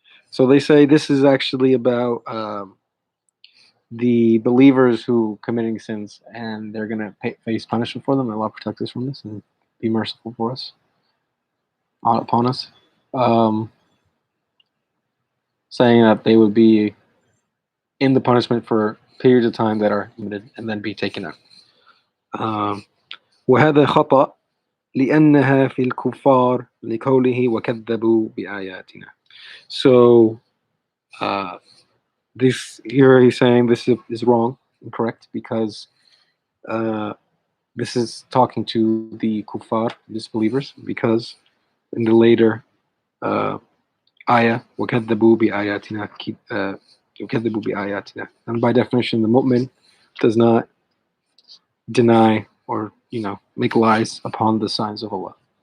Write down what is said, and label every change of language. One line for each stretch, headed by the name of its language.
English: So they say this is actually about the believers who committing sins and they're going to face punishment for them. Allah protect us from this and be merciful for us, upon us. Saying that they would be in the punishment for periods of time that are limited and then be taken out.
Arabic: وهذا خطأ لأنها في الكفار لقوله وكذبوا بآياتنا.
English: So this here he's saying this is wrong, incorrect, because this is talking to the kuffar, disbelievers, because in the later ayah
Arabic: وكذبوا بآياتنا وكذبوا بآياتنا,
English: and by definition the mu'min does not deny or make lies upon the signs of Allah.